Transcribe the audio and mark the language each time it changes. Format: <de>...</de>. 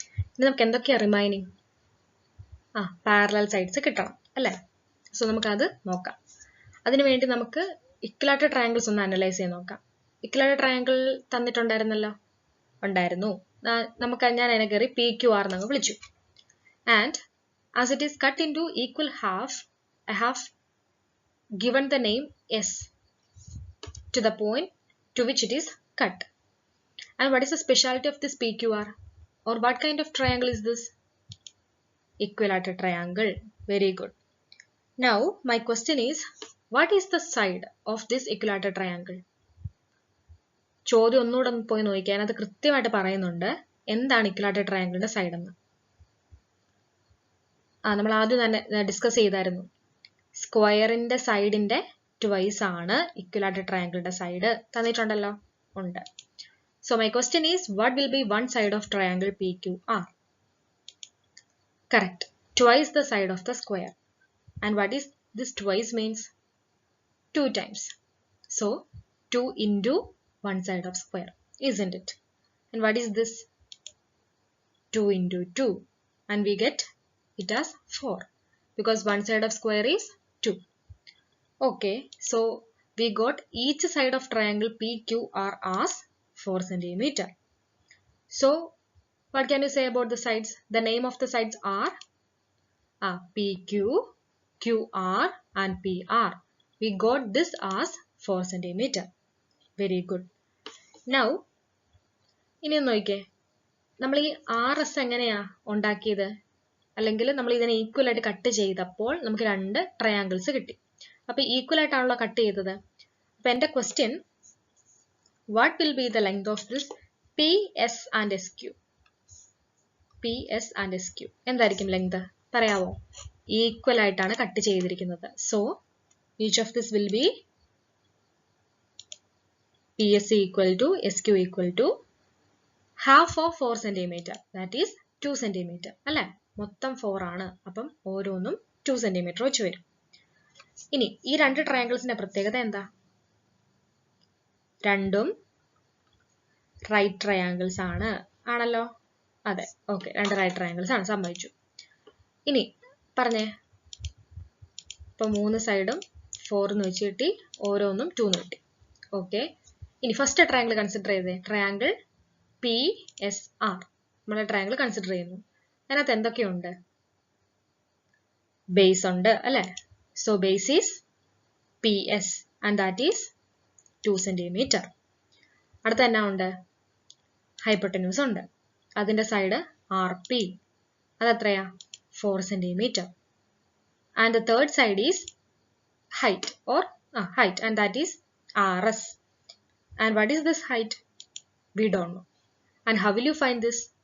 <ml>ഇനി നമുക്ക് എന്തൊക്കെയാ റിമൈനിങ്? പാരലൽ സൈഡ്സ് കിട്ടണം അല്ലേ? സോ നമുക്കത് നോക്കാം. അതിനുവേണ്ടി നമുക്ക് ഇക്വലാറ്റർ ട്രയാങ്കിൾസ് ഒന്ന് അനലൈസ് ചെയ്ത് നോക്കാം. ഇക്വലാറ്റർ ട്രയാങ്കിൾ തന്നിട്ടുണ്ടായിരുന്നല്ലോ, ഉണ്ടായിരുന്നു. ഞാൻ അതിനെ കയറി PQR എന്നങ്ങ് വിളിച്ചു.</ml> <en>And as it is cut in two equal half, I have given the name S to the point to which it is cut. And what is the speciality of this PQR? Or what kind of triangle is this? Equilateral triangle. Very good. Now my question is, what is the side of this equilateral triangle?</en> <ml>ചോദ്യം ഒന്നുകൂടെ പോയി നോക്കിയാൽ അത് കൃത്യമായിട്ട് പറയുന്നുണ്ട് എന്താണ് ഇക്വലാറ്റർ ട്രയാങ്കിളിന്റെ side എന്ന്. നമ്മൾ ആദ്യം തന്നെ ഡിസ്കസ് ചെയ്തായിരുന്നു. സ്ക്വയറിന്റെ സൈഡിന്റെ ട്വൈസ് ആണ് ഇക്വലാറ്റർ ട്രയാങ്കിളിന്റെ സൈഡ്. തന്നിട്ടുണ്ടല്ലോ, ഉണ്ട്.</ml> <en>So my question is, what will be one side of triangle PQR? Correct. Twice the side of the square. And what is this twice means? 2 times. So 2 into one side of square, isn't it? And what is this? 2 into 2. and we get it as 4 because one side of square is 2. Okay, so we got each side of triangle PQR as 4 centimeter. So what can you say about the sides? The name of the sides are PQ, QR and PR. We got this as 4 centimeter. Very good. Now,</en> <ml>ഇനി നോക്കിക്കേ, നമ്മൾ ഈ RS എങ്ങനെയാ ഉണ്ടാക്കിയത്? അല്ലെങ്കിൽ നമ്മൾ ഇതിനെ equal ആയിട്ട് കട്ട് ചെയ്തപ്പോൾ നമുക്ക് രണ്ട് ട്രയാങ്കിൾസ് കിട്ടി. അപ്പൊ ഈക്വൽ ആയിട്ടാണല്ലോ കട്ട് ചെയ്തത്. അപ്പൊ എന്റെ question,</ml> <en>What will be the length of this PS and SQ?</en> <ml>PS and SQ എന്തായിരിക്കും ലെങ്ത് പറയാവോ? ഈക്വൽ ആയിട്ടാണ് കട്ട് ചെയ്തിരിക്കുന്നത്.</ml> <en>So each of this will be PS equal to SQ equal to half of 4 centimeter, that is 2 centimeter.</en> <ml>അല്ലേ? മൊത്തം 4 ആണ്. അപ്പം ഓരോന്നും 2 centimeter വെച്ച് വരും. ഇനി ഈ രണ്ട് ട്രയാങ്കിൾസിന്റെ പ്രത്യേകത എന്താ? രണ്ടും റൈറ്റ് ട്രയാങ്കിൾസ് ആണ്. ആണല്ലോ? അതെ. ഓക്കെ, രണ്ട് റൈറ്റ് ട്രയാങ്കിൾസ് ആണ്, സമ്മതിച്ചു. ഇനി പറഞ്ഞേ, ഇപ്പൊ 3 സൈഡും 4 എന്ന് വെച്ച് കിട്ടി, ഓരോന്നും 2 എന്ന് കിട്ടി. ഓക്കെ, ഇനി ഫസ്റ്റ് ട്രയാങ്കിൾ കൺസിഡർ ചെയ്തേ. ട്രയാങ്കിൾ PSR നമ്മളെ ട്രയാങ്കിൾ കൺസിഡർ ചെയ്യുന്നു. അതിനകത്ത് എന്തൊക്കെയുണ്ട്? ബേസ് ഉണ്ട് അല്ലെ?</ml> <en>So base is PS and that is 2 centimeter.</en> <ml>അടുത്ത എന്നാ ഉണ്ട്? ഹൈപ്പോട്ടന്യൂസ് ഉണ്ട്. അതിന്റെ സൈഡ് RP, അത് എത്രയാ?</ml> <en>4 centimeter. And the third side is height or height, and that is RS. And what is this height? We don't know. And how will you find this?</en>